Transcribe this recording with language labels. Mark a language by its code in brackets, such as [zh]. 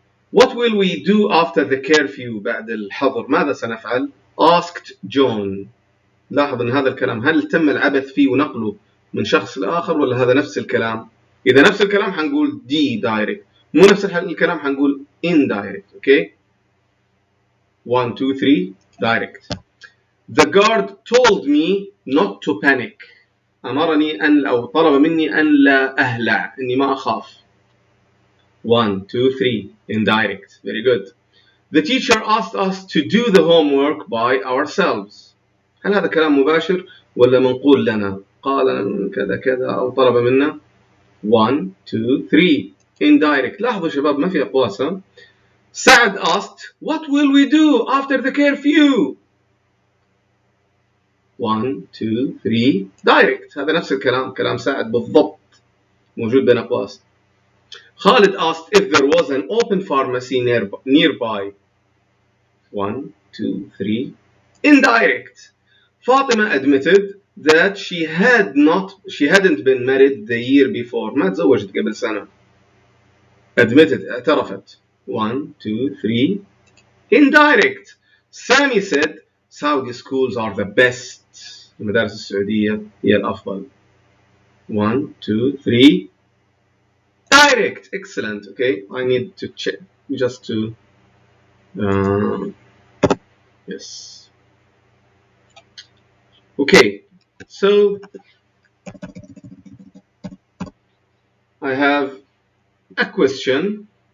[en] What will we do after the curfew? [ar] بعد الحظر ماذا سنفعل? [en] Asked John. [ar] لاحظ ان هذا الكلام هل تم العبث فيه ونقله من شخص لآخر ولا هذا نفس الكلام؟ إذا نفس الكلام حنقول D direct. مو نفس الكلام حنقول indirect. [en] Okay. 1, 2, 3 direct. The guard told me not to panic. [ar] أمرني أن أو طلب مني أن لا أهلع إني ما أخاف. [en] 1 2 3 indirect. Very good. The teacher asked us to do the homework by ourselves. [ar] هل هذا كلام مباشر ولا منقول لنا؟ قال كذا كذا أو طلب منا. [en] 1 2 3 indirect. [ar] لاحظوا شباب ما في أقواس. [en] سعد asked what will we do after the curfew. 1 2 3 direct. [ar] هذا نفس الكلام كلام سعد بالضبط موجود بين أقواس. [en] Khalid asked if there was an open pharmacy nearby. 1 2 3 indirect. Fatima admitted that she hadn't been married the year before. [ar] ما تزوجت قبل سنة. [en] Admitted اعترفت. 1 2 3 indirect. Sami said Saudi schools are the best. [ar] المدارس السعودية هي الأفضل. [en] 1 2 3 direct. Excellent. Okay, I need to check just to yes. Okay, so I have a question.